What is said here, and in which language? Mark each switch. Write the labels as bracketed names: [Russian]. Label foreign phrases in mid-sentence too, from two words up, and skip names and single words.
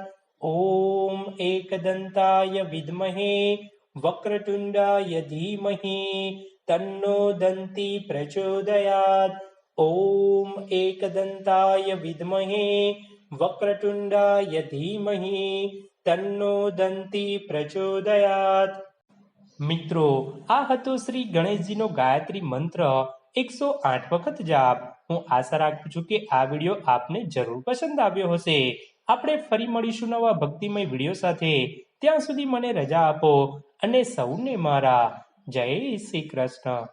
[Sanskrit] ॐ एकदन्ताय विद्महे वक्रतुण्डाय धीमहि तन्नो दन्ती प्रचोदयात्। ॐ एकदन्ताय विद्महे वक्रतुण्डाय धीमहि तन्नो दन्ती प्रचोदयात्। [Gujarati] મિત્રો, આ હતો શ્રી ગણેશજીનો ગાયત્રી મંત્ર 108 વખત જાપ। હું આશા રાખું છું કે આ વિડીયો આપને જરૂર પસંદ આવ્યો હશે। આપણે ફરી મળીશું નવા ભક્તિમય વિડીયો સાથે। ત્યાં સુધી મને રજા આપો અને સૌને મારા જય શ્રી કૃષ્ણ।